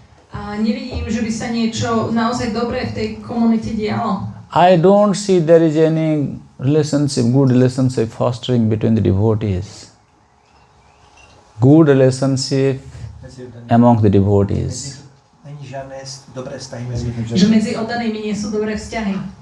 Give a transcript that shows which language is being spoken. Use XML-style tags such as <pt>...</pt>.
<sk>A nevidím, že by sa niečo naozaj dobré v tej komunite dialo.</sk> <en>I don't see there is any good relationship fostering between the devotees. Good relationship among the devotees.</en> <cs>Není žádné dobré vztahy mezi lidmi.</cs> <sk>Že medzi oddanými nie sú dobré vzťahy.</sk>